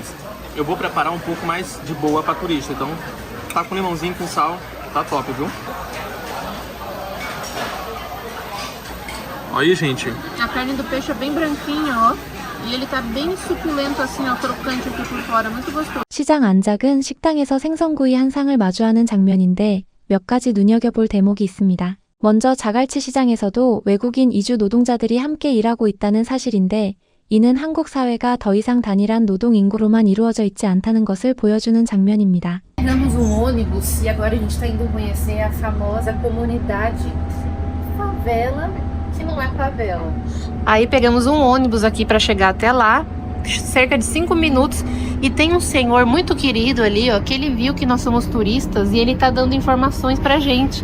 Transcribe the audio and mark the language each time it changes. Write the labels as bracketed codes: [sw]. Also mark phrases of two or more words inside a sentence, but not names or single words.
[pt] Eu vou preparar um pouco mais de boa pra turista, então tá com limãozinho, com sal, tá top, viu? Olha aí, gente. A carne do peixe é bem branquinha, ó. E ele tá bem suculento assim, ó, crocante aqui por fora. Muito gostoso. [ko] 시장 안작은 식당에서 생선구이 한 상을 마주하는 장면인데 몇 가지 눈여겨볼 대목이 있습니다. 먼저 자갈치 시장에서도 외국인 이주 노동자들이 함께 일하고 있다는 사실인데 이는 한국 사회가 더 이상 단일한 노동 인구로만 이루어져 있지 않다는 것을 보여주는 장면입니다. [pt] Pegamos ônibus e agora a gente está indo conhecer a famosa comunidade favela, que não é favela. Aí pegamos um ônibus aqui pra chegar até lá, cerca de 5 minutos, e tem um senhor muito querido ali, ó, que ele viu que nós somos turistas e ele tá dando informações pra gente.